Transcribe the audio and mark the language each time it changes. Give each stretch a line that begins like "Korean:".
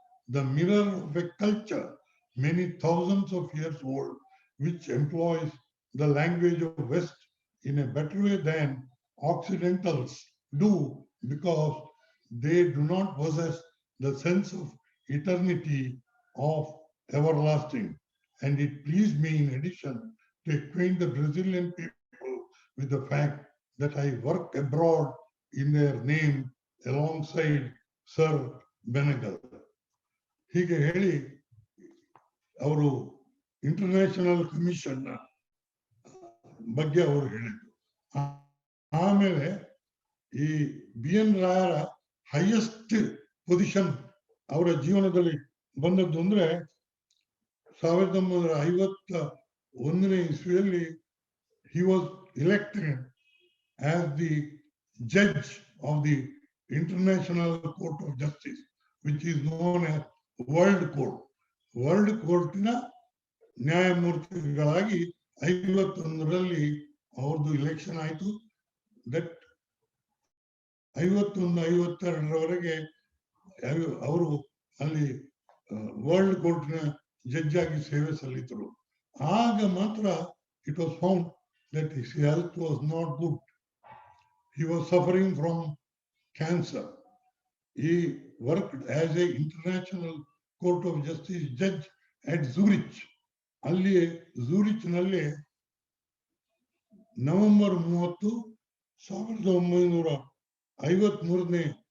English: the mirror of a culture many thousands of years old, which employs the language of West in a better way than Occidentals do, because they do not possess the sense of eternity of everlasting. And it pleased me in addition to acquaint the Brazilian people with the fact that I work abroad in their name alongside Sir Benegal.
Kannada: ಹೀಗೆ ಹೇಳಿ ಅವರು international commission ಬಗ್ಗೆ ಅವರು ಹೇಳಿದ್ರು. ಆಮೇಲೆ ಈ BN ರಾಯರ highest position ಅವರ ಜೀವನದಲ್ಲಿ ಬಂದದ್ದು ಅಂದ್ರೆ 1951ನೇ ಇಸ್ವಿಯಲ್ಲಿ
English: he was elected as the judge of the International Court of Justice, which is known as World Court.
Kannada: World Court ನ ನ್ಯಾಯಮೂರ್ತಿಗಳಾಗಿ 51ರಲ್ಲಿ ಅವ್ರದ್ದು ಇಲೆಕ್ಷನ್ ಆಯಿತು. ದಟ್ 51-52ರವರೆಗೆ ಅವರು ಅಲ್ಲಿ ವರ್ಲ್ಡ್ ಕೋರ್ಟ್ನ ಜಡ್ಜ್ ಆಗಿ ಸೇವೆ ಸಲ್ಲಿತರು. ಆಗ ಮಾತ್ರ
English: It was found that his health was not good. He was suffering from cancer. He worked as an International Court of Justice judge at Zurich.
Kannada: ಅಲ್ಲಿ ಝೂರಿಚ್ನಲ್ಲಿ ನವೆಂಬರ್ 30, 1953